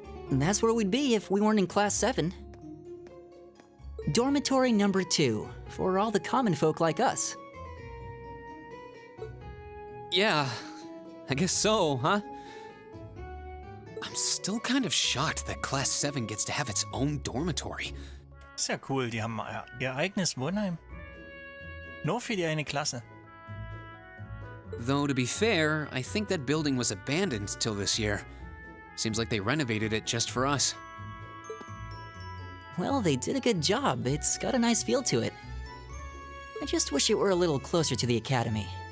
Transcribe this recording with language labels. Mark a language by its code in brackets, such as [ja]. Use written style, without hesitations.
[en] And that's where we'd be if we weren't in Class 7. Dormitory number 2, for all the common folk like us. Yeah, I guess so, huh? I'm still kind of shocked that Class 7 gets to have its own dormitory. [de] Ist ja cool, die haben ihr eigenes Wohnheim. Nur für die eine Klasse. [en] Though, to be fair, I think that building was abandoned till this year. Seems like they renovated it just for us. Well, they did a good job. It's got a nice feel to it. I just wish it were a little closer to the academy.